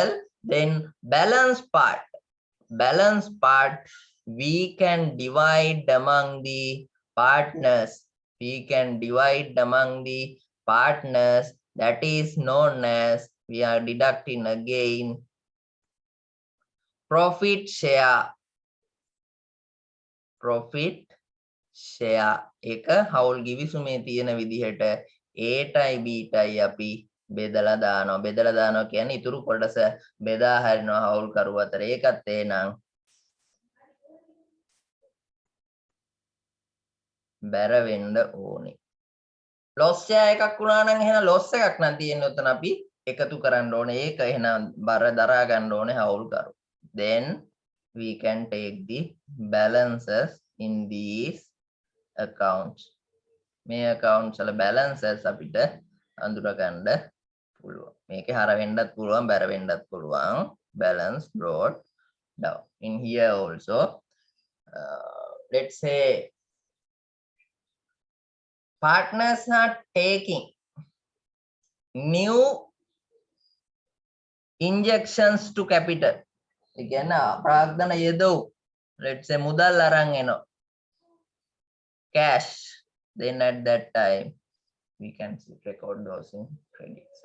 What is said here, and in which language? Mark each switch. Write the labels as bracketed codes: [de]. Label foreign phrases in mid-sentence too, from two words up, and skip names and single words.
[en] Then balance part we can divide among the partners. We can divide among the partners. That is known as, we are deducting again, profit share. Profit share [si] එක හවුල් ගිවිසුමේ තියෙන විදිහට Aටයි Bටයි අපි බෙදලා දානවා. බෙදලා දානවා කියන්නේ ඉතුරු කොටස බෙදා හරිනවා හවුල් කරුව අතර. ඒකත් එනං බැර වෙන්න ඕනේ. [en] loss share [si] එකක් වුණා නම් එහෙනම් loss එකක් නම් තියෙන්නේ උතන අපි එකතු කරන්න ඕනේ. ඒක එහෙනම් බර දරා ගන්න ඕනේ හවුල් කරුව. [en] Then we can take the balances in these accounts. [si] මේ accounts වල balances අපිට අඳුර ගන්න පුළුවන්. මේකේ හර වෙන්නත් පුළුවන්, බැර වෙන්නත් පුළුවන්. [en] Balance brought down. In here also, let's say partners are taking new injections to capital. [si] ඒ කියන්නේ ප්‍රාග්ධන යෙදව්. [en] Let's say [si] මුදල් අරන් එනවා. [en] Cash. Then at that time, we can record those in credits.